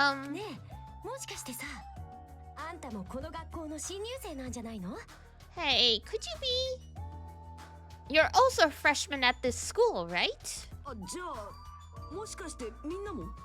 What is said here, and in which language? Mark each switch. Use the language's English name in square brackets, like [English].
[Japanese] ねえもしかしてさあんたもこの学校の新入生なんじゃないの [English] Hey, could you be... You're also a freshman at this school, right? [Japanese] じゃあもしかしてみんなも